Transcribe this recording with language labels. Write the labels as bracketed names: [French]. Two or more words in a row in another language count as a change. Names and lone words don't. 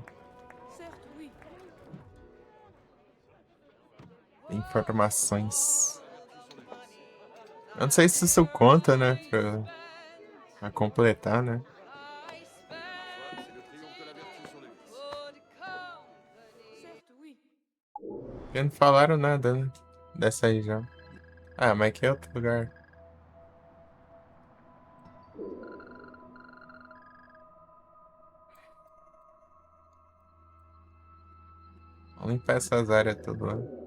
[Portuguese] Certo, oui. Informações. Eu não sei se isso conta, né? Pra completar, né? [French] C'est le triomphe de la vertu sur le vice. [Portuguese] Certo, oui. Porque não falaram nada, né? Dessa aí já. Ah, mas aqui é outro lugar. Vamos limpar essas áreas tudo lá.